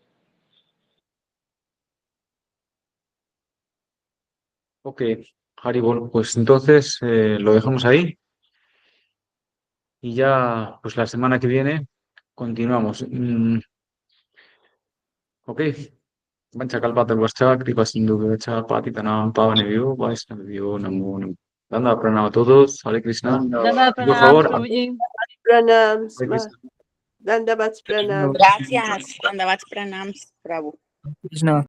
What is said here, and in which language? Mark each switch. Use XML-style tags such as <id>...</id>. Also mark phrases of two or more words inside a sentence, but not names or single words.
<es>Ok, Haribol, pues entonces lo dejamos ahí y ya pues la semana que viene continuamos.</es> <sa>Ok, Vanchakalpatarvascha, Kripasinduvacha, Patitanam, Pavanebhyo, Vaishnavibhyo, Namo Namo. Danda pranam</sa> <es>a todos,</es> <sa>Hare Krishna. Danda</sa> <es>Y por</es> <sa>pranam,</sa> <es>favor,</es> <sa>Prabhuji. Pranams, Hare Krishna. Dandavats pranams.</sa> <es>Gracias.</es> <sa>Dandavats pranams, Prabhu. Krishna.</sa>